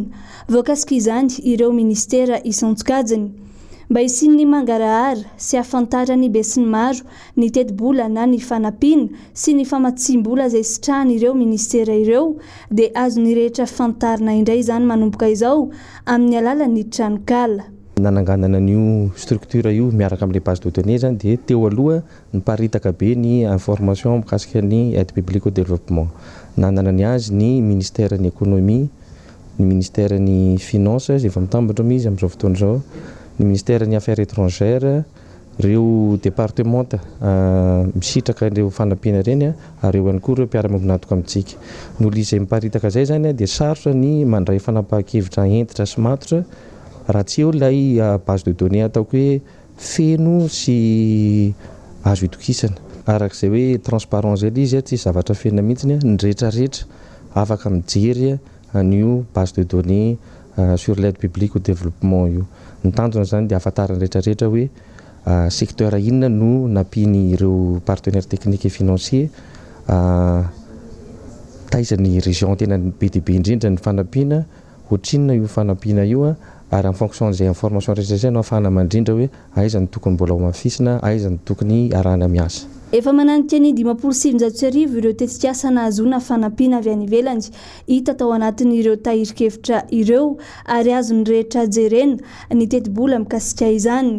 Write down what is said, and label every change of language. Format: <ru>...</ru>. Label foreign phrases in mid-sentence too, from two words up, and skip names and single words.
<mg>Voakasika izany ireo ministera isan-tsokajiny mba isian'ny mangarahara sy ahafantarany be sy ny maro ny teti-bola na ny fanampiana sy ny famatsim-bola izay sitrahan'ireo ministera ireo dia azony rehetra fantarina indray izany manomboka izao amin'ny alalan'ny tranokala. Nananganana n'io structure io miaraka amin'ilay</mg> <fr>base de données</fr> <mg>zany dia teo aloha niparitaka be ny information mikasika ny</mg> <fr>aide publique au développement.</fr> <mg>Nanana ny azy ny ministère ny économie ny ministère ny finance zay efa mitambatra mizy amin'izao fotoana izao, ny ministère ny</mg> <fr>affaires étrangères,</fr> <mg>reo départementa misitraka ireo fanampiana reny ary eo ihany koa ireo mpiara-miombinatoka amintsika. Ny olo izay miparitaka zay zany dia sarotra ny mandray fanapahan-kevitra entitra sy matotra raha tsy eo ilay</mg> <fr>base de données</fr> <mg>ataoko hoe feno sy azo itokisana. Arak'izay hoe transparence zay izy tsy zavatra fenona mihitsiny ny rehetrarehetra afaka mijery an'io</mg> <fr>base de données sur l'aide publique au développement</fr> <mg>io. Ny tanjona zany dia ahafantarany rehetrarehetra hoe secteur inona no nampiny ireo</mg> <fr>partenaires techniques et financiers</fr> <mg>taizany région tena be dia be indrindra ny fanampiana, ohatrinona io fanampiana io ary</mg> <fr>en fonction</fr> <mg>zay information rehetra zay no afahana mandrindra hoe aiza ny tokony mbola ho mafisina, aiza ny tokony arahana miasa. Efa mananitra ny 570 ireo tetikasa nahazoana fanampiana avy any ivelany hita tao anatin'ireo tahirikevitra ireo ary azony rehetra jerena ny teti-bola mikasika izany.</mg>